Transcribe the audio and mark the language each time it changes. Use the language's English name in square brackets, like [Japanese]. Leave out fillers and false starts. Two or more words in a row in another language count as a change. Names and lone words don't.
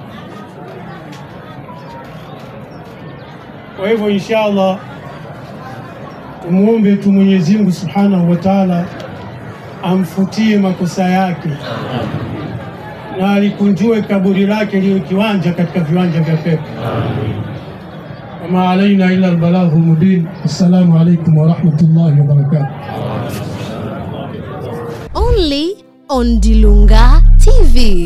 [Swahili] Kwa hivyo inshallah tumuombe tu Mwenyezi Mungu [Arabic] سبحانه وتعالى [Swahili] amfutie makosa yake na alikunjue kaburi lake liwe kiwanja katika viwanja vya pepo. [Arabic] وما علينا إلا البلاغ المبين. السلام عليكم ورحمة الله وبركاته. [English] Only on Dilunga TV.